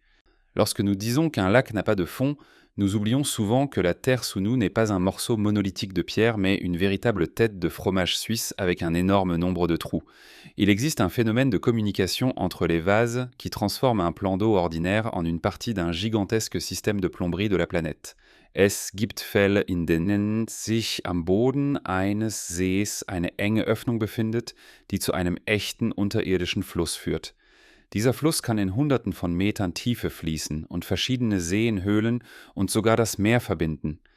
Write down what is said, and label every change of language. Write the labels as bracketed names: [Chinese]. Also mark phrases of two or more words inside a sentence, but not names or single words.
[French] Lorsque nous disons qu'un lac n'a pas de fond, nous oublions souvent que la terre sous nous n'est pas un morceau monolithique de pierre, mais une véritable tête de fromage suisse avec un énorme nombre de trous. Il existe un phénomène de communication entre les vases qui transforme un plan d'eau ordinaire en une partie d'un gigantesque système de plomberie de la planète. [German] Es gibt Fälle, in denen sich am Boden eines Sees eine enge Öffnung befindet, die zu einem echten unterirdischen Fluss führt. Dieser Fluss kann in Hunderten von Metern Tiefe fließen und verschiedene Seen, Höhlen und sogar das Meer verbinden.